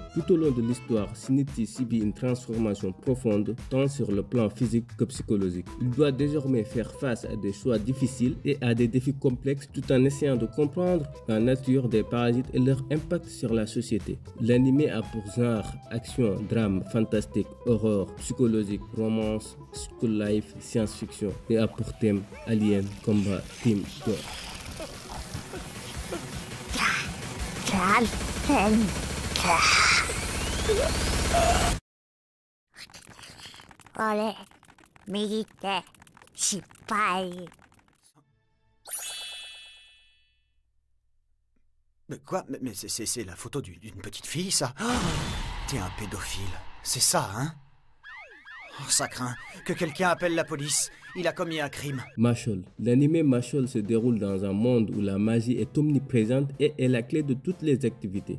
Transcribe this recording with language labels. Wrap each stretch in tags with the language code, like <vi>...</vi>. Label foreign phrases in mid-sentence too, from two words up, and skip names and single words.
<fr>Tout au long de l'histoire, Shinichi subit une transformation profonde, tant sur le plan physique que psychologique. Il doit désormais faire face à des choix difficiles et à des défis complexes tout en essayant de comprendre la nature des parasites et leur impact sur la société. L'anime a pour genre action, drame, fantastique, horreur, psychologique, romance,</fr> <en>school life,</en> <fr>science-fiction et a pour thème Alien, combat, team, gore.</fr> <ja>あれ、右手失敗。</ja> <fr>Mais quoi? Mais c'est la photo d'une petite fille, ça? Oh, t'es un pédophile, c'est ça, hein? Oh, ça craint. Que quelqu'un appelle la police. Il a commis un crime. Mashle. L'anime Mashle se déroule dans un monde où la magie est omniprésente et est la clé de toutes les activités.</fr>